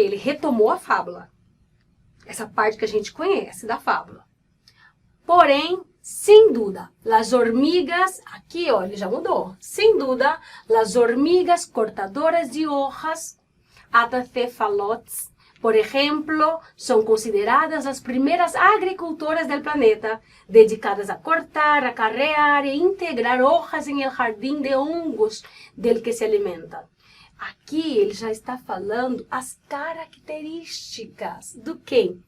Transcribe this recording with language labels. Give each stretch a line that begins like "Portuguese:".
Portuguese: Ele retomou a fábula. Essa parte que a gente conhece da fábula. Porém, sem dúvida,
Spanish: las hormigas,
Portuguese: aqui ó, ele já mudou. Sem dúvida,
Spanish: las hormigas cortadoras de hojas, atacefalotes, por ejemplo, son consideradas las primeras agricultoras del planeta, dedicadas a cortar, acarrear e integrar hojas en el jardín de hongos del que se alimentan.
Portuguese: Aqui ele já está falando as características do quê?